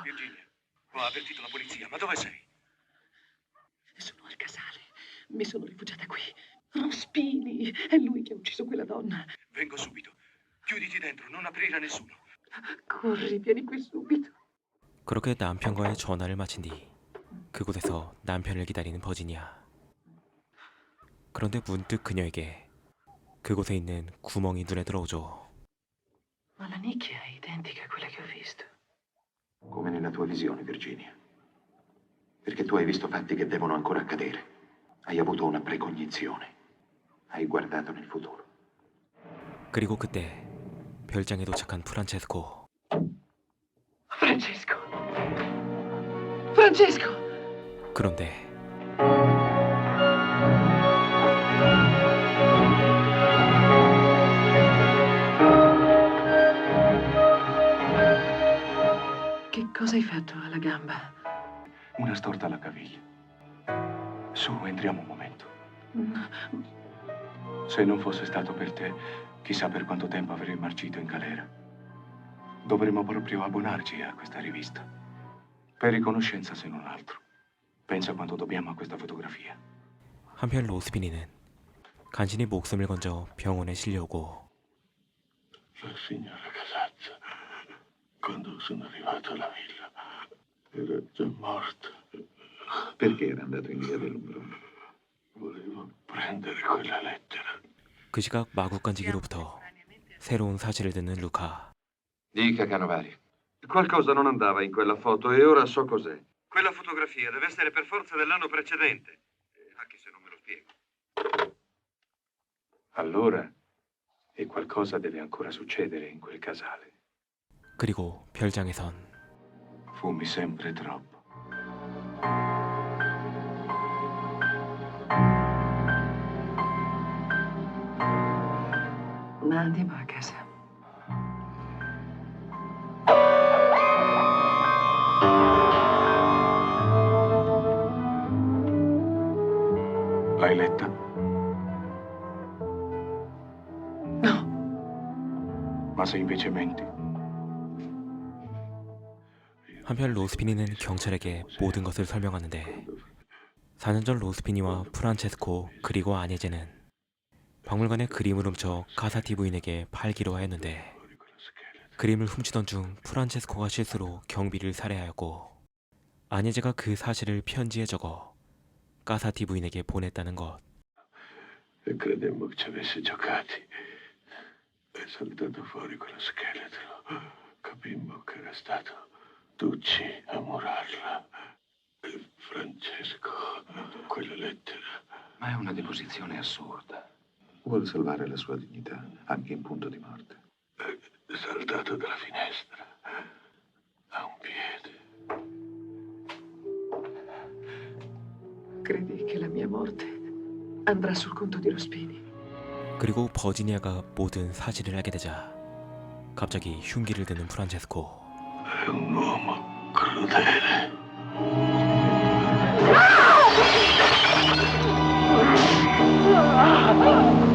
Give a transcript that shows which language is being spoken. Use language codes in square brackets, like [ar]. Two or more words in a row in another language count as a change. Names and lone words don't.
[it] Virginia, ho avvertito la polizia, ma dove sei? Sono al casale. Mi sono rifugiata qui. Rospini, è lui che ha ucciso quella donna. Vengo subito. Chiuditi dentro, non aprire a nessuno. Corri, vieni qui subito. [ko] 그렇게 남편과의 전화를 마친 뒤 그곳에서 남편을 기다리는 버지니아. 그런데 문득 그녀에게 그곳에 있는 구멍이 눈에 들어오죠. [it] Ma la nicchia è identica a quella che ho visto. Come nella tua visione, Virginia. Perché tu hai visto fatti che devono ancora accadere. Hai avuto una precognizione. Hai guardato nel futuro. [ko] 그리고 그때 별장에 도착한 프란체스코. [it] Francesco! Francesco! [ko] 그런데 [it] Che cosa hai fatto alla gamba? Una storta alla caviglia. Su, entriamo un momento. Se non fosse stato per te, chissà per quanto tempo avrei marcito in galera. Dovremmo proprio abbonarci a questa rivista. Per riconoscenza, se non altro. Pensa quanto dobbiamo a questa fotografia. [ko] 한편 로스피니는 간신히 목숨을 건져 병원에 실려오고 [it] La signora Casazza, quando sono arrivato alla villa, era già morta. Perché era andato in via dell'Umbrone? Volevo prendere quella lettera. [ko] 그 시각 마구간지기로부터 새로운 사실을 듣는 루카. [it] Dica, Canovari. Qualcosa non andava in quella foto e ora so cos'è. Quella fotografia deve essere per forza dell'anno precedente. Anche se non me lo spiego. Allora, e qualcosa deve ancora succedere in quel casale. [ko] 그리고 별장에선 [it] Fumi sempre troppo. Ma andiamo a casa. L'hai letta? No. Ma se invece menti? [ko] 한편 로스피니는 경찰에게 모든 것을 설명하는데 4년 전 로스피니와 프란체스코 그리고 아네제는 박물관에 그림을 훔쳐 카사티 부인에게 팔기로 하였는데 그림을 훔치던 중 프란체스코가 실수로 경비를 살해하였고 아네제가 그 사실을 편지에 적어 카사티 부인에게 보냈다는 것. [it] E credemmo che ci avesse giocati. È saltato fuori quello scheletro. Capimmo che era stato Tucci a murarla. E Francesco, quella lettera. Ma è una deposizione assurda. Vuol salvare la sua dignità, anche in punto di morte. È saltato dalla finestra. A un piede. Credi che la mia morte andrà sul conto di Rospini? [ko] 그리고 버지니아가 모든 사실을 알게 되자 갑자기 흉기를 드는 프란체스코. [it] È un uomo crudele. Ah!